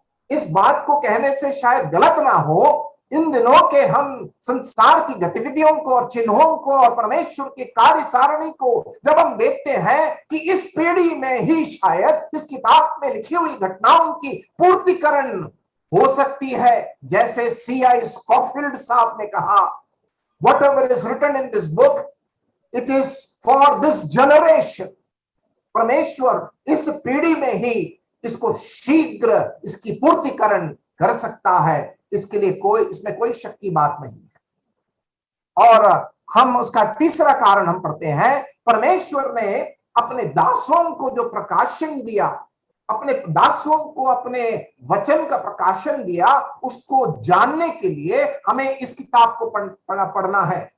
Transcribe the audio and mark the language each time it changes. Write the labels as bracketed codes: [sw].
[hi] इस बात को कहने से शायद गलत ना हो, इन दिनों के हम संसार की गतिविधियों को और चिन्हों को और परमेश्वर के कार्य सारणी को जब हम देखते हैं कि इस पीढ़ी में ही शायद इस किताब में लिखी हुई घटनाओं की पूर्तिकरण हो सकती है। जैसे C.I. स्कॉफिल्ड साहब ने कहा, [en] whatever is written in this book, it is for this generation। [hi] परमेश्वर इस पीढ़ी में ही इसको शीघ्र इसकी पूर्तिकरण कर सकता है, इसके लिए इसमें कोई शक की बात नहीं है। और हम उसका तीसरा कारण हम पढ़ते हैं, परमेश्वर ने अपने दासों को जो प्रकाशन दिया, अपने दासों को अपने वचन का प्रकाशन दिया, उसको जानने के लिए हमें इस किताब को पढ़ना है।